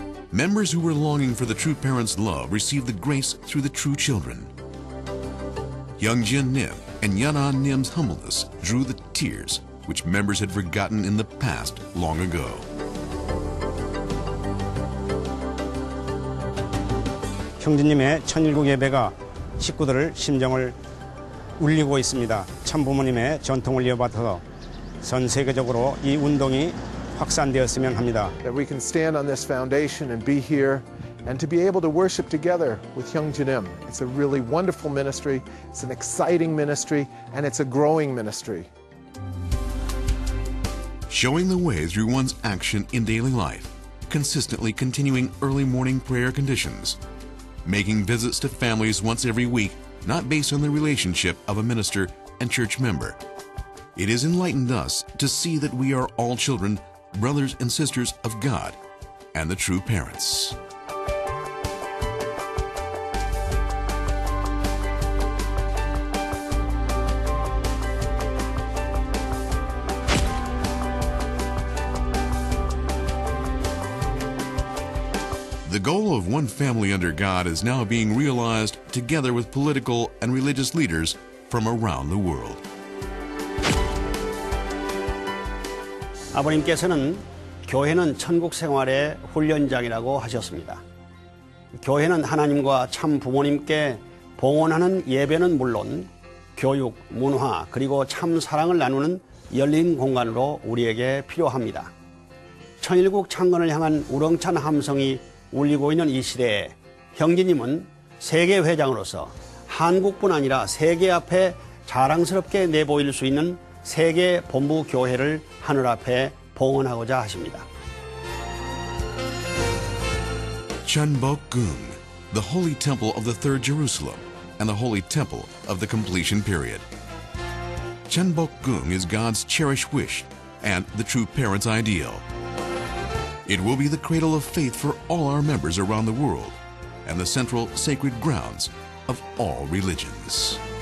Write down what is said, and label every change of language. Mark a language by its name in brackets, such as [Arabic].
[English] Members who were longing for the true parents' love received the grace through the true children. Hyungjin Nim and Yana Nim's humbleness drew the tears which members had forgotten in the past long ago. [Korean] 형제님의 천일국 예배가 식구들을 심정을 울리고 있습니다. 참부모님의 전통을 이어받아서 전 세계적으로 이 운동이 확산되었으면 합니다. [English] That we can stand on this foundation and be here and to be able to worship together with Hyungjin Nim. It's a really wonderful ministry, it's an exciting ministry, and it's a growing ministry. Showing the way through one's action in daily life, consistently continuing early morning prayer conditions, making visits to families once every week, not based on the relationship of a minister and church member. It has enlightened us to see that we are all children, brothers and sisters of God and the true parents. The goal of one family under God is now being realized together with political and religious leaders from around the world. [Korean] 아버님께서는 교회는 천국 생활의 훈련장이라고 하셨습니다. 교회는 하나님과 참 부모님께 봉헌하는 예배는 물론 교육, 문화, 그리고 참 사랑을 나누는 열린 공간으로 우리에게 필요합니다. 천일국 창건을 향한 우렁찬 함성이 울리고 있는 이 시대에 형제님은 세계회장으로서 한국뿐 아니라 세계 앞에 자랑스럽게 내보일 수 있는 세계 본부 교회를 하늘 앞에 봉헌하고자 하십니다. [English] CheonBok Gung, the holy temple of the Third Jerusalem and the holy temple of the completion period. CheonBok Gung is God's cherished wish and the true parent's ideal. It will be the cradle of faith for all our members around the world and the central sacred grounds of all religions.